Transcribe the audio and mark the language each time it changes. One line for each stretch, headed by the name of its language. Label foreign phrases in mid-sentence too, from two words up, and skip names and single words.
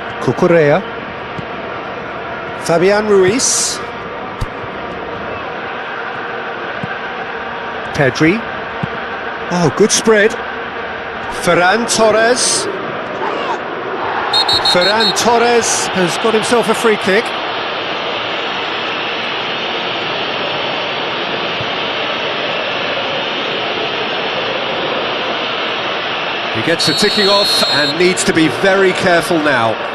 English: Cucurella. Fabian Ruiz. Pedri. Oh, good spread. Ferran Torres. Ferran Torres has got himself a free kick. He gets the ticking off and needs to be very careful now.